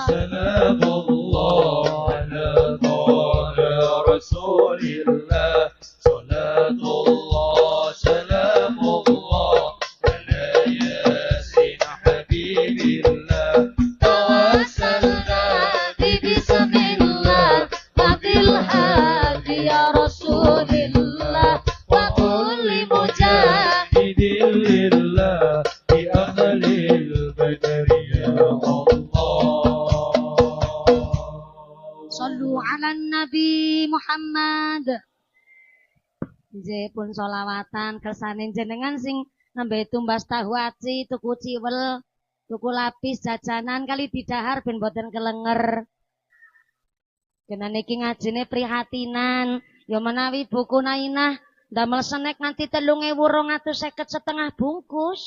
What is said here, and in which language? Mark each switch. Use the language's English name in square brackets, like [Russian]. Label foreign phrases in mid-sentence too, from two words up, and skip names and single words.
[Arabic] سلام الله على طه رسول الله صلاة الله سلام الله على يس حبيب الله توسلنا ببسم الله وبالهادي يا رسول الله وكل مجاهد لله بأهل البدرية الله صلوا على النبي محمد. [Javanese] Nggih pun selawatan kersane jenengan sing nembe tumbas tahu aci, tuku ciwel, tuku lapis jajanan kali didahar ben boten kelenger. Kena niki ngajine prihatinan, ya menawi buku Nainah ndamel snack nganti 3.250 bungkus.